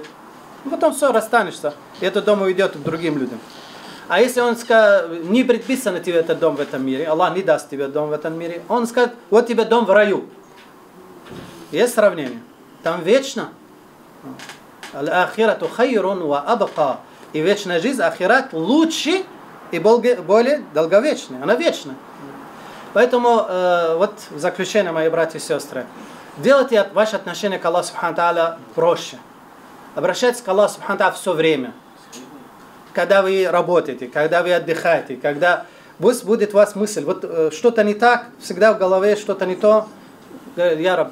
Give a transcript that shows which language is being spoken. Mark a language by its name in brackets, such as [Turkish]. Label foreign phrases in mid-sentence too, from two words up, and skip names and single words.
[Russian] Ну, потом все, расстанешься. И этот дом уйдет к другим людям. А если он скажет, не предписано тебе этот дом в этом мире, Аллах не даст тебе дом в этом мире, он скажет, вот тебе дом в раю. Есть сравнение? Там вечно. [Arabic] والآخرة خير وأبقى. [Russian] И вечная жизнь, ахират лучше и более долговечная. Она вечна. Поэтому, вот в заключение, мои братья и сестры, делайте ваше отношение к Аллаху [Arabic] سبحانه تعالى [Russian] проще. Обращайтесь к Аллаху [Arabic] سبحانه تعالى [Russian] все время. Когда вы работаете, когда вы отдыхаете, когда пусть будет у вас мысль, вот что-то не так, всегда в голове что-то не то, я раб.